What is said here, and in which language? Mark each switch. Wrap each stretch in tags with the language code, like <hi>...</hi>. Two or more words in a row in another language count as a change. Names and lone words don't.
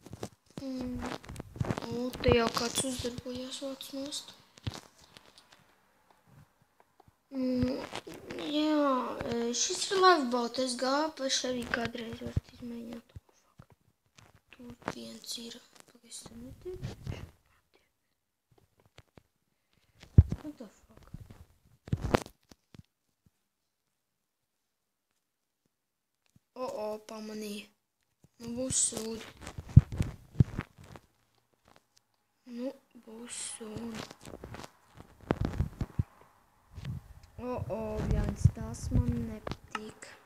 <lv>Te jau kāds uzdarbojās vāc nost. Jā, šis ir lifeboat, es gāpaši arī kādreiz varat izmēģināt. Tur viens ir, pavisam netiek.</lv> <en>What the fuck?</en> <lv>Pamanīja. Nu, būs sūdi. Būs sūdi. Jānis, tas man nepatīk.</lv>